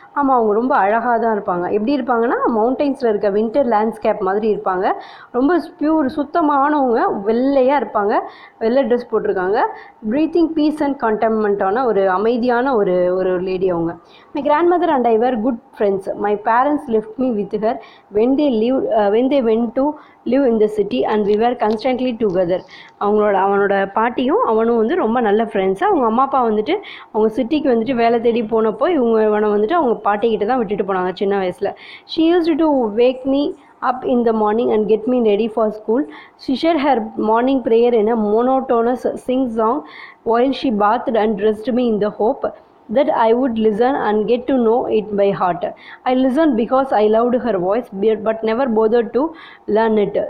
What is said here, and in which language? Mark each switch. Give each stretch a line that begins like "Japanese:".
Tamil: ஆமாம், அவங்க ரொம்ப அழகாக தான் இருப்பாங்க. எப்படி இருப்பாங்கன்னா மவுண்டெயின்ஸில் இருக்க வின்டர் லேண்ட்ஸ்கேப் மாதிரி இருப்பாங்க. ரொம்ப சுத்தமானவங்க, வெள்ளையாக இருப்பாங்க, வெள்ளை ட்ரெஸ் போட்டிருக்காங்க.
English: breathing peace and
Tamil: கண்டென்ட்மெண்ட்டான ஒரு அமைதியான ஒரு லேடி அவங்க.
English: My grandmother and I were good friends. My parents left me with her when they went to live in the city and we were constantly together.
Tamil: அவனோட பாட்டியும் அவனும் வந்து ரொம்ப நல்ல ஃப்ரெண்ட்ஸு. அவங்க அம்மா அப்பா வந்துட்டு அவங்க சிட்டிக்கு வந்துட்டு வேலை தேடி போனப்போ இவனை வந்துட்டு அவங்க பாட்டிக்கிட்ட தான் விட்டுட்டு போனாங்க சின்ன வயசில்.
English: She used to wake me up in the morning and get me ready for school. She said her morning prayer in a monotonous sing song while she bathed and dressed me in the hope that I would listen and get to know it by heart. I listened because I loved her voice, but never bothered to learn it.